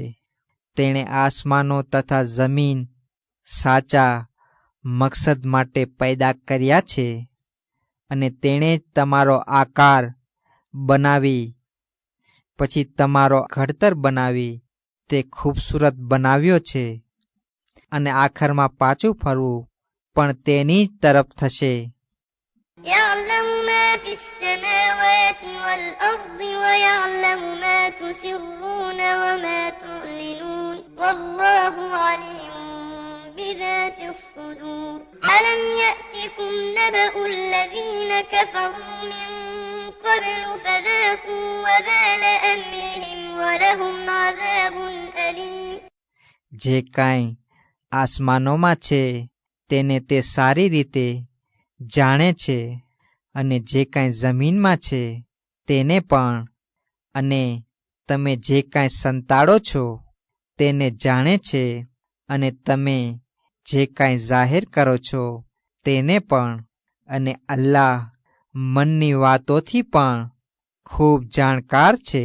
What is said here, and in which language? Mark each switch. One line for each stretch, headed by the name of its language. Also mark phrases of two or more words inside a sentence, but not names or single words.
Gujarati: તેણે આસમાનો તથા જમીન સાચા મકસદ માટે પેદા કર્યા છે અને તેણે જ તમારો આકાર બનાવી, પછી તમારો ઘડતર બનાવી તે ખૂબસૂરત બનાવ્યો છે, અને આખરમાં પાછું ફરવું પણ તેની જ તરફ થશે.
Arabic: يعلم ما في السماوات والأرض ويعلم ما تسرون وما تعلنون والله عليم بذات الصدور. ألم يأتكم نبأ الذين كفروا من قبل فذاقوا وبال أمرهم ولهم عذاب أليم.
Gujarati: જે કાંઈ આસમાનોમાં છે તેને તે સારી રીતે જાણે છે, અને જે કાંઈ જમીનમાં છે તેને પણ, અને તમે જે કાંઈ સંતાડો છો તેને જાણે છે, અને તમે જે કાંઈ જાહેર કરો છો તેને પણ, અને અલ્લાહ મનની વાતોથી પણ ખૂબ જાણકાર છે.